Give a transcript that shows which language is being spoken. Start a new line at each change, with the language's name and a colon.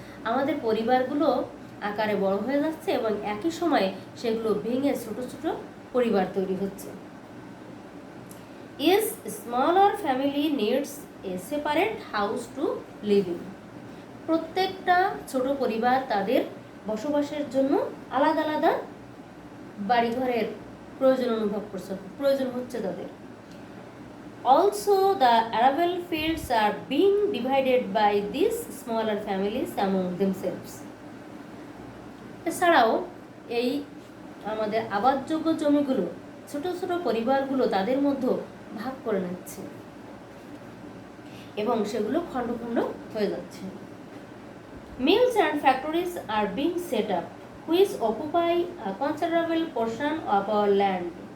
Bangla: আমাদের পরিবারগুলো আকারে বড় হয়ে যাচ্ছে এবং একই সময়ে সেগুলো ভেঙে ছোট ছোট পরিবার তৈরি হচ্ছে।
English: Each smaller family needs a separate house to live in.
Bangla: প্রত্যেকটা ছোট পরিবার তাদের বসবাসের জন্য আলাদা আলাদা বাড়িঘরের প্রয়োজন হচ্ছে তাদের।
English: Also, the arable fields are being divided by these smaller families among themselves.
Bangla: এছাড়াও এই আমাদের আবাদযোগ্য জমিগুলো ছোট ছোট পরিবারগুলো তাদের মধ্যে ভাগ করে নিচ্ছে এবং সেগুলো খণ্ড খণ্ড হয়ে যাচ্ছে।
English: Mills and factories are being set up which occupy a considerable portion of our land.